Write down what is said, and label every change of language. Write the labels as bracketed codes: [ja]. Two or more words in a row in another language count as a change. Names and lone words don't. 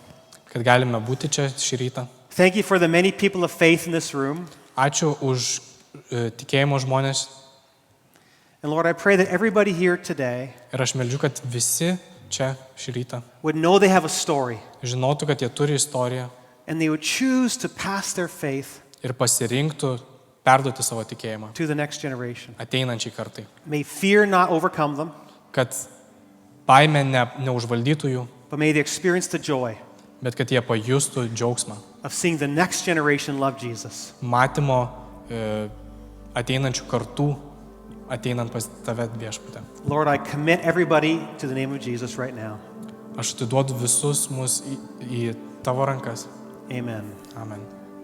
[lt] kad galime būti čia šį rytą. [en] Thank you for the many people of faith in this room. [lt] Ačiū už tikėjimo žmonės. [en] And Lord, I pray that everybody here today [lt] Ir aš meldžiu, kad visi čia šį rytą [en] would know they have a story [lt] žinotų, kad jie turi istoriją [en] and they would choose to pass their faith [lt] ir pasirinktų perduoti savo tikėjimą [en] to the next generation. [lt] ateinančiai kartai. [en] May fear not overcome them, [lt] Kad baimė neužvaldytų jų, [en] but may they experience the joy [lt] bet kad jie pajustų džiaugsmą. [en] of seeing the next generation love Jesus. [lt] Matymo ateinančių kartų, ateinant pas tave viešpatę. [en] Lord, I commit everybody to the name of Jesus right now. [lt] Aš atiduodu visus mus į tavo rankas. [en] Amen. [lt] Amen.